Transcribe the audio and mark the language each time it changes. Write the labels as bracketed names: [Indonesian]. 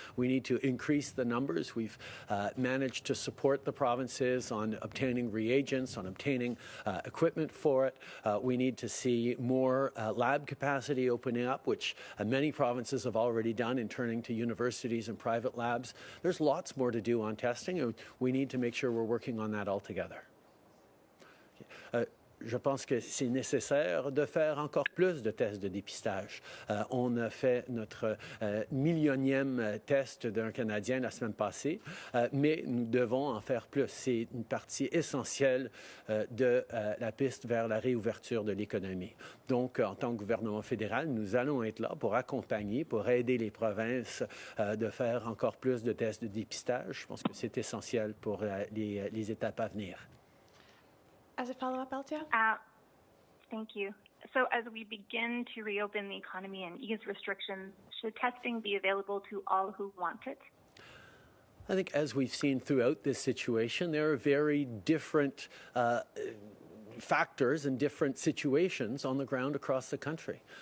[English] We need to increase the numbers. We've managed to support the provinces on obtaining reagents, on obtaining equipment for it. We need to see more lab capacity opening up, which many provinces have already done in turning to universities and private labs. There's lots more to do on testing, and we need to make sure we're working on that all together. [French] Je pense que c'est nécessaire de faire encore plus de tests de dépistage. On a fait notre millionième test d'un Canadien la semaine passée, mais nous devons en faire plus. C'est une partie essentielle de la piste vers la réouverture de l'économie. Donc, en tant que gouvernement fédéral, nous allons être là pour accompagner, pour aider les provinces de faire encore plus de tests de dépistage. Je pense que c'est essentiel pour les étapes à venir. [English] As a follow-up, Altia? Thank you. So as we begin to reopen the economy and ease restrictions, should testing be available to all who want it? I think as we've seen throughout this situation, there are very different factors and different situations on the ground across the country.